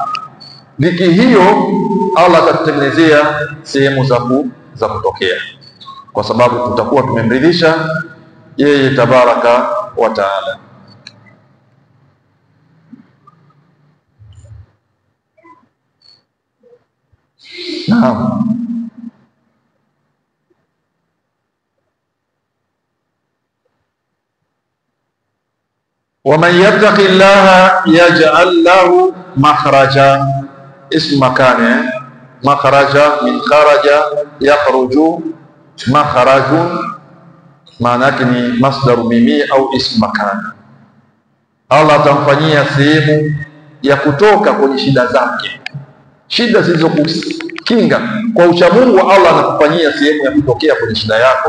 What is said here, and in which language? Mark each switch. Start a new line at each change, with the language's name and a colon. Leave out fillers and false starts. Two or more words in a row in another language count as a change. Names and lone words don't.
Swahili: Dhiki hiyo Allah atatutengenezea sehemu za kutokea, kwa sababu tutakuwa tumemridhisha yeye
Arabic: تبارك وتعالى.
Swahili: Naam.
Arabic: ومن يتق الله يجعل له مخرجا، اسم مكان مخرج من خرج يخرج، مخرج
Swahili: maanake ni
Arabic: مصدر ميمي au اسم مكان.
Swahili: Allah atamfanyia sehemu ya kutoka kwenye shida zake, shida zilizokukinga. Kwa uchamungu Allah anakufanyia sehemu ya kutokea kwenye shida yako.